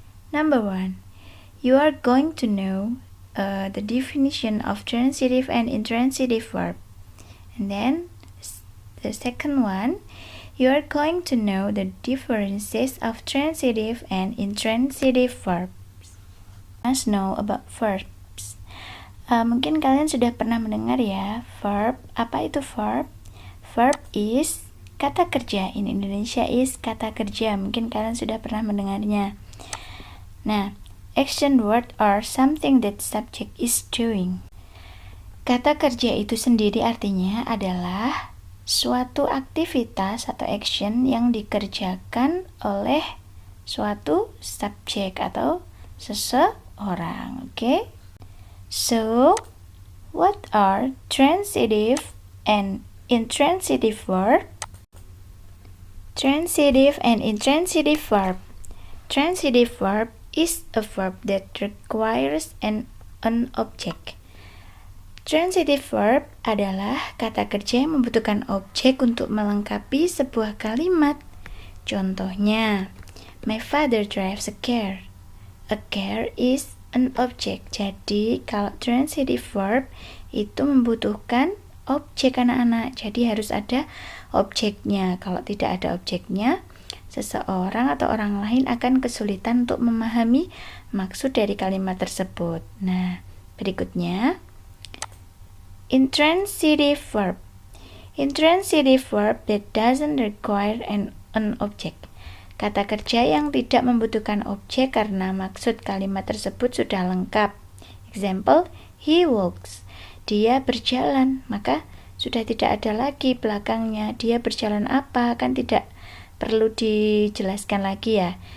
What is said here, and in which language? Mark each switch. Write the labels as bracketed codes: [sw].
[en] Number 1, you are going to know the definition of transitive and intransitive verb. And then, the second one, you are going to know the differences of transitive and intransitive verbs. Must know about verbs. [id] Mungkin kalian sudah pernah mendengar ya, verb. Apa itu verb? [en] Verb is [id] kata kerja. [en] In Indonesia is kata kerja. [id] Mungkin kalian sudah pernah mendengarnya. [en] Nah, action word are something that subject is doing. [id] Kata kerja itu sendiri artinya adalah suatu aktivitas atau action yang dikerjakan oleh suatu subjek atau seseorang. [en] Okay? So, what are transitive and intransitive verb? Transitive and intransitive verb. Transitive verb is a verb that requires an object. [id] Transitive verb adalah kata kerja yang membutuhkan objek untuk melengkapi sebuah kalimat. Contohnya, [en] my father drives a car. A car is an object. [id] Jadi, kalau transitive verb itu membutuhkan objek anak-anak. Jadi harus ada objeknya. Kalau tidak ada objeknya, seseorang atau orang lain akan kesulitan untuk memahami maksud dari kalimat tersebut. Nah, berikutnya intransitive verb. [en] Intransitive verb that doesn't require an object. [id] Kata kerja yang tidak membutuhkan objek karena maksud kalimat tersebut sudah lengkap. [en] Example, he walks. [id] Dia berjalan, maka sudah tidak ada lagi belakangnya. Dia berjalan apa? Kan tidak perlu dijelaskan lagi ya.